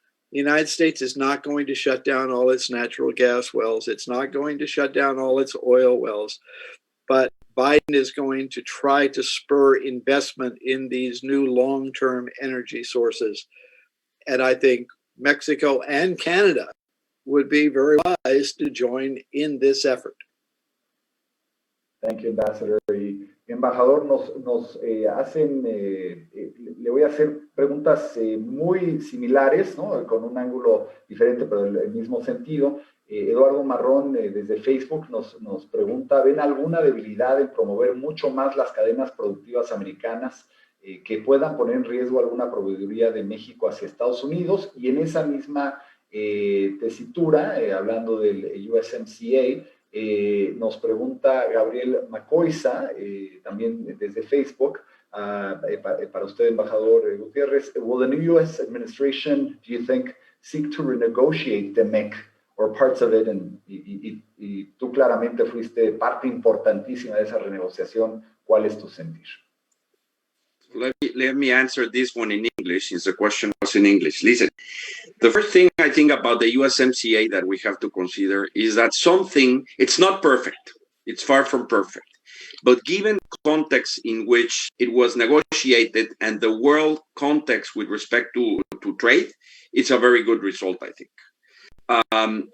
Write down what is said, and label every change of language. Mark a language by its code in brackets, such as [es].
[en] The United States is not going to shut down all its natural gas wells. It's not going to shut down all its oil wells. But Biden is going to try to spur investment in these new long-term energy sources. And I think Mexico and Canada would be very wise to join in this effort. Thank you, Ambassador. [es] Y, embajador, nos hacen, le voy a hacer preguntas muy similares, ¿no? Con un ángulo diferente, pero el mismo sentido. Eduardo Marrón, desde Facebook, nos pregunta, ¿ven alguna debilidad en promover mucho más las cadenas productivas americanas que puedan poner en riesgo alguna proveeduría de México hacia Estados Unidos? Y en esa misma tesitura, hablando del USMCA, nos pregunta Gabriel Macoiza, también desde Facebook, para usted, embajador Gutiérrez, [en] will the new U.S. administration, do you think, seek to renegotiate the MEC or parts of it? [es] Y tú claramente fuiste parte importantísima de esa renegociación. ¿Cuál es tu sentir? [en] Let me answer this one in English, since the question was in English. Listen, the first thing I think about the USMCA that we have to consider is that it's not perfect. It's far from perfect. But given the context in which it was negotiated and the world context with respect to trade, it's a very good result, I think.